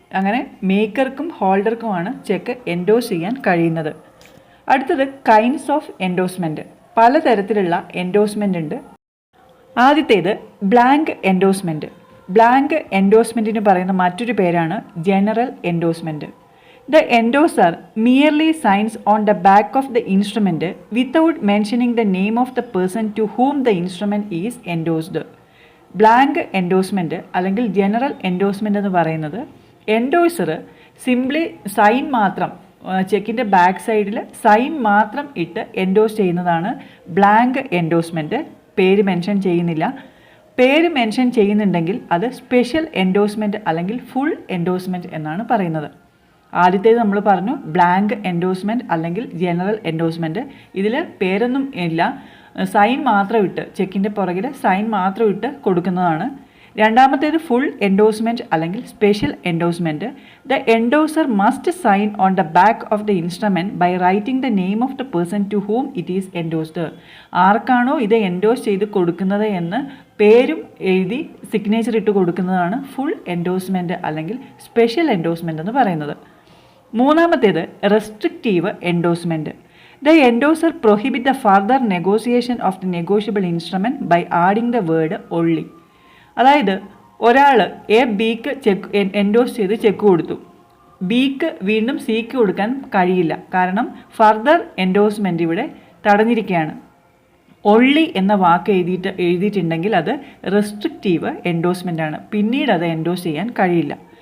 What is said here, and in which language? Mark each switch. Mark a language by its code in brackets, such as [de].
[ml] അങ്ങനെ മേക്കർക്കും ഹോൾഡർക്കുമാണ് check endorse ചെയ്യാൻ കഴിയുന്നത്. അടുത്തത് കൈൻഡ്സ് ഓഫ് എൻഡോസ്മെൻറ്റ്. പലതരത്തിലുള്ള എൻഡോസ്മെൻ്റ് ഉണ്ട്. ആദ്യത്തേത് ബ്ലാങ്ക് എൻഡോസ്മെൻറ്റ്. ബ്ലാങ്ക് എൻഡോസ്മെൻറ്റിന് പറയുന്ന മറ്റൊരു പേരാണ് general endorsement. [en] The endorser merely signs on the back of the instrument without mentioning the name of the person to whom the instrument is endorsed. [ml] Blank endorsement അല്ലെങ്കിൽ general endorsement എന്ന് പറയുന്നത് endorser simply sign മാത്രം, ചെക്കിൻ്റെ back സൈഡിൽ sign മാത്രം ഇട്ട് endorse ചെയ്യുന്നതാണ് blank endorsement. പേര് mention ചെയ്യുന്നില്ല. പേര് മെൻഷൻ ചെയ്യുന്നുണ്ടെങ്കിൽ അത് സ്പെഷ്യൽ എൻഡോസ്മെൻറ്റ് അല്ലെങ്കിൽ ഫുൾ എൻഡോസ്മെൻറ്റ് എന്നാണ് പറയുന്നത്. ആദ്യത്തേത് നമ്മൾ പറഞ്ഞു ബ്ലാങ്ക് എൻഡോസ്മെൻറ്റ് അല്ലെങ്കിൽ ജനറൽ എൻഡോസ്മെൻറ്റ്. ഇതിൽ പേരൊന്നും ഇല്ല, സൈൻ മാത്രം ഇട്ട്, ചെക്കിൻ്റെ പുറകിൽ സൈൻ മാത്രം ഇട്ട് കൊടുക്കുന്നതാണ്. രണ്ടാമത്തേത് ഫുൾ എൻഡോസ്മെൻറ്റ് അല്ലെങ്കിൽ special endorsement. [en] The endorser must sign on the back of the instrument by writing the name of the person to whom it is endorsed. [ml] ആർക്കാണോ ഇത് എൻഡോസ് ചെയ്ത് കൊടുക്കുന്നത് എന്ന് പേരും എഴുതി സിഗ്നേച്ചർ ഇട്ട് കൊടുക്കുന്നതാണ് ഫുൾ എൻഡോസ്മെൻറ്റ് അല്ലെങ്കിൽ സ്പെഷ്യൽ എൻഡോസ്മെൻറ്റ് എന്ന് പറയുന്നത്. മൂന്നാമത്തേത് restrictive endorsement. [en] The endorser prohibit the further negotiation of the negotiable instrument by adding the word only. [ml] അതായത് ഒരാൾ എ ബിക്ക് എൻഡോസ് ചെയ്ത് ചെക്ക് കൊടുത്തു, ബിക്ക് വീണ്ടും സിക്ക് കൊടുക്കാൻ കഴിയില്ല, കാരണം ഫർദർ എൻഡോഴ്സ്മെൻറ്റ് ഇവിടെ തടഞ്ഞിരിക്കുകയാണ്. ഒള്ളി എന്ന വാക്ക് എഴുതിയിട്ടുണ്ടെങ്കിൽ അത് റെസ്ട്രിക്റ്റീവ് എൻഡോഴ്സ്മെൻ്റ് ആണ്, പിന്നീട് അത് എൻഡോസ് ചെയ്യാൻ കഴിയില്ല.